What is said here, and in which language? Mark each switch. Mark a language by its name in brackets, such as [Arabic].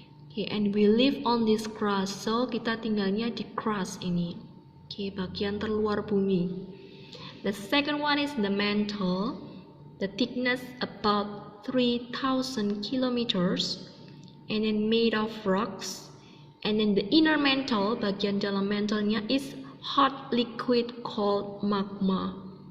[English] Okay, and we live on this crust. [Indonesian] So kita tinggalnya di crust ini. Okay, bagian terluar bumi. [English] The second one is the mantle. The thickness about 3,000 kilometers, and then made of rocks. And then the inner mantle, [Indonesian] bagian dalam mantelnya, [English] is hot liquid called magma.